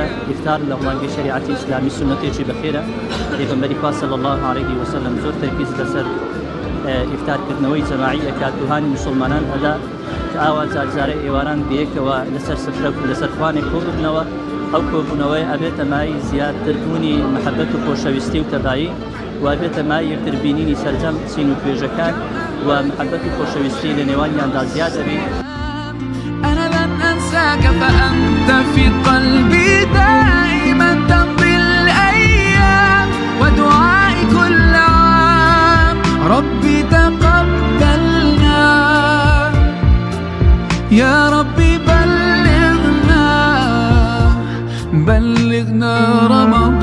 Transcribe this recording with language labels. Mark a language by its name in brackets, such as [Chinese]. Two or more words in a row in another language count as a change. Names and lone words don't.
[Central Kurdish] ئیفتار لە ڕوانگەی شریعەتی ئیسلامی سونەتێکی بەخێرە. پێغەمبەری خوا [Arabic] صلی الله علیه وسلم [Central Kurdish] زۆر تەرکیز لەسەر ئیفتارکردنەوەی جەماعی ئەکات دوهانی مسلمانان ئەدا کە ئاوا جارجارە ئێواران بەیەکەوە لەسەر سفرە و لەسەر خوانێک کۆبوونەوە ئەو کۆبوونەوەی ئەبێتە مای زیادتربوونی محەبەت و خۆشەویستی و تەدایی و ئەبێتە مای یەکتربینینی سەرجەم چین و توێژەکان و محەبەت و خۆشەویستی لە نێوانیاندا زیاد دەبێت. [Arabic] أنا لن أنساك فأنت في قلبي دائما تمضي الأيام ودعائي كل عام ربي تقبلنا يا ربي بلغنا رمضان.